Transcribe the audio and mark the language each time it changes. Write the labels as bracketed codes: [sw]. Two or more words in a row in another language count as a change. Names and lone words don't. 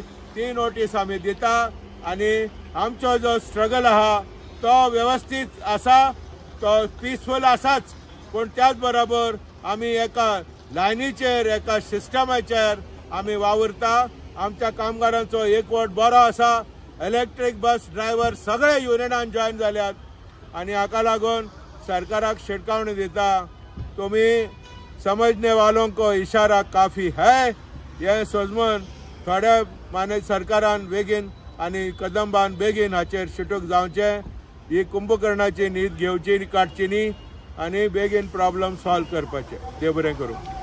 [kok] ती नोटीस आमी दिता आनी आमचो जो स्ट्रगल आहा तो व्यवस्थीत आसा, तो पिसफूल आसाच, पूण त्याच बरोबर आमी एका लायनीचेर, एका सिस्टमाचेर आमी वावुरता. आमच्या कामगारांचो एकवट बरो आसा. [en] electric bus driver [kok] सगळे युनियनान जॉइन जाल्यात आनी हाका लागून सरकाराक शिटकावणी दिता, तुम्ही [hi] समझने वालों को इशारा काफी है. [kok] हे सोजमून थोड्या माने सरकारान बेगीन आनी कदंबान बेगीन हाचेर शिटूक जावचे. ही कुंभकर्णाची न्हीद घेवची काडची न्ही आनी बेगीन [en] problem solve [kok] करपाचे. देव बरें करूं.